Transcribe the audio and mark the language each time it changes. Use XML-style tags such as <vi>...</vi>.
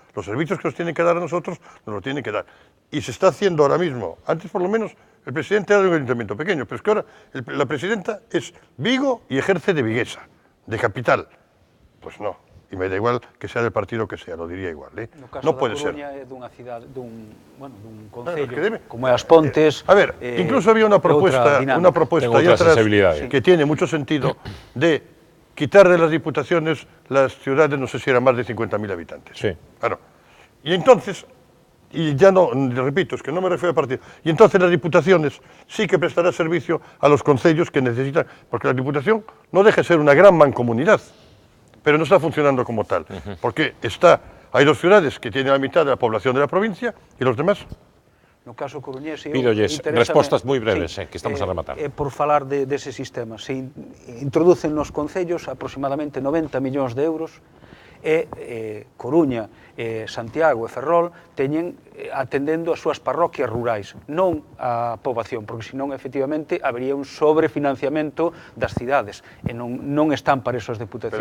<es>Los servicios que nos tienen que dar a nosotros, nos los tienen que dar. Y se está haciendo ahora mismo. Antes, por lo menos, el presidente era de un ayuntamiento pequeño, pero es que ahora la presidenta es Vigo y ejerce de viguesa, de capital. Pues no. Y me da igual que sea del partido que sea, lo diría igual. No puede ser.</es> <gl>No caso da Coruña é dunha cidade, dun concello, como é As Pontes...</gl> <es>A ver, incluso había una propuesta ahí atrás que tiene mucho sentido de quitar de las diputaciones las ciudades, no sé si eran más de 50.000 habitantes. Sí. Claro. Y entonces, y ya no, repito, es que no me refiero a partido, y entonces las diputaciones sí que prestarán servicio a los concellos que necesitan, porque la diputación no deja de ser una gran mancomunidad, pero no está funcionando como tal, porque hay dos ciudades que tienen la mitad de la población de la provincia y los demás.</es> <gl>No caso coruñés, pídolles respostas moi breves, que estamos a rematar. Por falar dese sistema, se introducen nos concellos aproximadamente 90 millóns de euros e Coruña, Santiago e Ferrol teñen atendendo as súas parroquias rurais, non a poboación, porque senón efectivamente habería un sobrefinanciamento das cidades e non están para esas diputacións.</gl>